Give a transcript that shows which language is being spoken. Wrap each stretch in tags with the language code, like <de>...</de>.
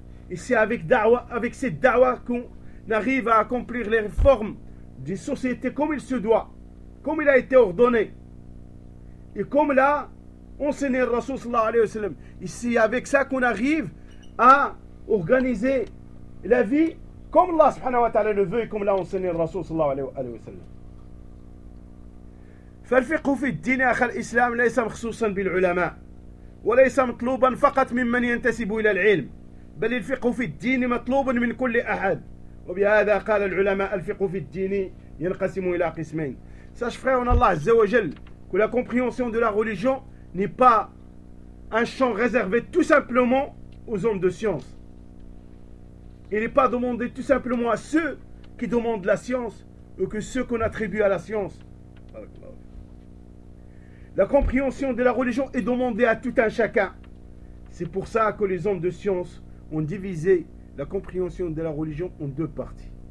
<fr>Et c'est avec, avec cette da'wa qu'on arrive à accomplir les réformes des sociétés comme il se doit, comme il a été ordonné. Et comme l'a enseigné le Rasoul sallallahu alayhi wa sallam. Et c'est avec ça qu'on arrive à organiser la vie comme Allah subhanahu wa ta'ala le veut et comme l'a enseigné le Rasoul sallallahu alayhi wa sallam.</fr> <ar>فالفقه في الدين أخ الإسلام ليس مخصوصا بالعلماء وليس مطلوبا فقط ممن ينتسب إلى العلم بل الفقه في الدين مطلوب من كل أحد وبهذا قال العلماء الفقه في الدين ينقسم إلى قسمين ساش فريون الله عز وجل</ar> <fr>que la compréhension de la religion n'est pas un champ réservé tout simplement aux hommes de science. Il n'est pas demandé tout simplement à ceux qui demandent la science ou que ceux qu'on attribue à la science. La compréhension de la religion est demandée à tout un chacun. C'est pour ça que les hommes de science ont divisé la compréhension de la religion en deux parties.</fr>